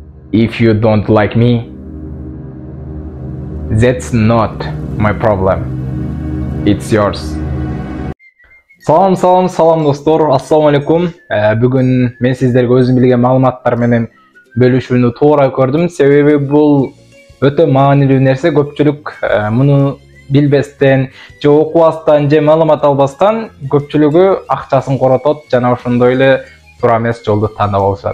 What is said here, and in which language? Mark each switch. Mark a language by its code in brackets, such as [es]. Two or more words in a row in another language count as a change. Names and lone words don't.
[en] If you don't like me, that's not my problem. It's yours. [ky] Салам достор, ассаламу алейкум. Бүгүн мен сиздерге өзүм билген маалыматтар менен бөлүшүүнү туура көрдүм. Себеби бул өтө маанилүү нерсе. Көпчүлүк муну билбестен, же окубастан, же маалымат албастан көпчүлүгү акчасын коротот жана ошондой эле туура эмес жолду тандап алышат.